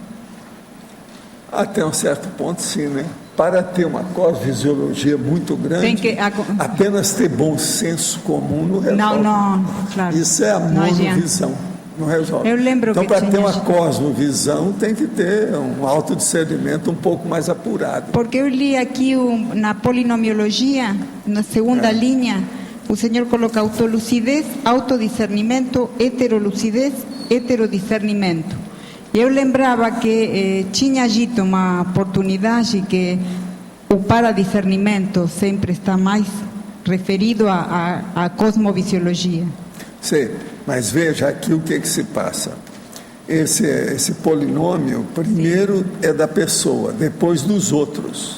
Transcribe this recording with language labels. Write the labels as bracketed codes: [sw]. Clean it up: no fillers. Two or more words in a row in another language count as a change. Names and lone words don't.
[pt] Até um certo ponto, sim, né? Para ter uma cosmofisiologia muito grande, apenas ter bom senso comum não resolve. Não, claro. Isso é a monovisão, não resolve. Eu lembro então, para ter uma gente... cosmovisão, tem que ter um autodiscernimento um pouco mais apurado. Porque eu li aqui na polinomiologia, na segunda linha, o senhor coloca autolucidez, autodiscernimento, heterolucidez, heterodiscernimento. Eu lembrava que tinha dito uma oportunidade que o paradiscernimento sempre está mais referido à cosmovisiologia. Sim, mas veja aqui o que se passa. Esse polinômio, primeiro é da pessoa, depois dos outros.